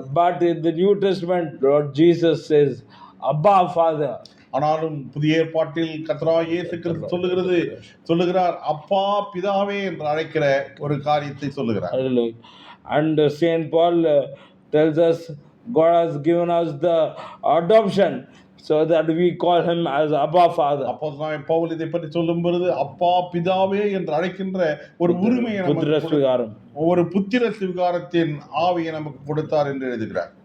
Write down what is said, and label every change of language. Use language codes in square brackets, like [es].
[en] But in the New Testament, Lord Jesus says, Abba, Father. [ta] ஆனாலும் புதிய ஏற்பாட்டில் கர்த்தராகிய இயேசு கிறிஸ்து சொல்லுகிறார் அப்பா பிதாவே என்று அழைக்கிற ஒரு காரியத்தை சொல்லுகிறார். [en] And Saint Paul tells us God has given us the adoption so that we call him as Abba Father. [ta] அப்போஸ்தலனாகிய பவுல் இதை பற்றி சொல்லும் பொழுது அப்பா பிதாவே என்று அழைக்கின்ற ஒரு உரிமையை Putra நமக்கு Svigaram. ஒரு புத்திர சுவிகாரத்தின் ஆவியை நமக்கு கொடுத்தார் என்று எழுதுகிறார்.